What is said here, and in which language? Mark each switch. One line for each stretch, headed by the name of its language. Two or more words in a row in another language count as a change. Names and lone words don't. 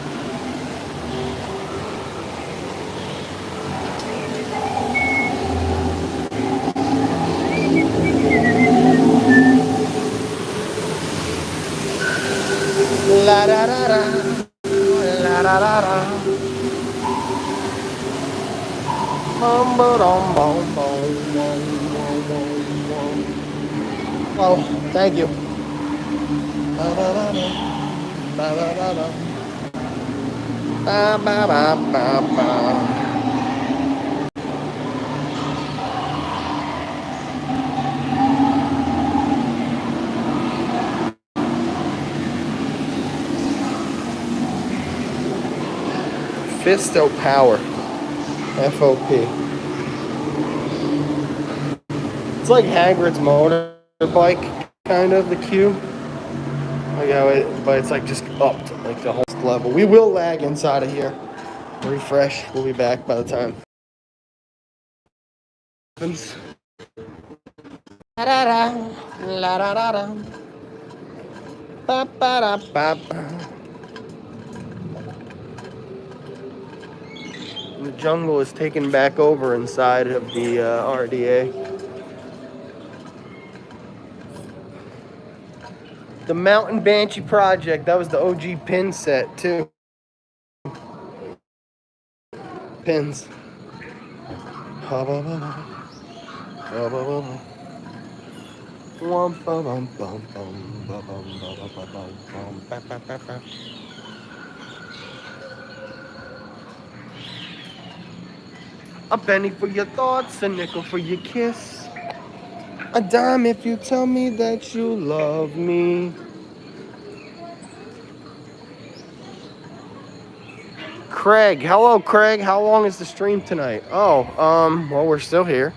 English: La da da da, la da da da. Bum ba dum bum bum bum bum bum bum. Oh, thank you. Ba ba ba ba ba ba ba ba ba ba ba ba. Fisto Power, FOP. It's like Hagrid's motorbike, kind of, the Q. Like how it, but it's like just upped, like the whole level. We will lag inside of here. Refresh. We'll be back by the time. La da da, la da da da, ba ba da ba ba. The jungle is taken back over inside of the RDA. The Mountain Banshee project, that was the OG pin set too. Pins. Ha ba ba ba. Ha ba ba ba. Wum ba bum bum bum ba bum ba ba ba bum bum ba ba ba ba. A penny for your thoughts, a nickel for your kiss. A dime if you tell me that you love me. Craig, hello Craig. How long is the stream tonight? Oh, well, we're still here.